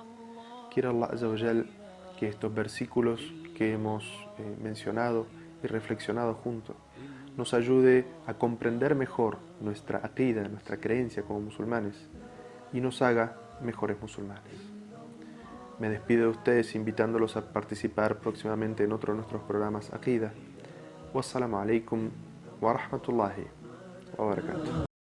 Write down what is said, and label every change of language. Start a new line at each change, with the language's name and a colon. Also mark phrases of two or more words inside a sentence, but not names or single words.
Spanish: Quiero
Arabic: الله عز وجل
Spanish: que estos versículos que hemos mencionado y reflexionado juntos nos ayude a comprender mejor nuestra aqida, nuestra creencia como musulmanes y nos haga mejores musulmanes. Me despido de ustedes invitándolos a participar próximamente en otro de nuestros programas Aqida.
Arabic: والسلام عليكم ورحمة الله وبركاته.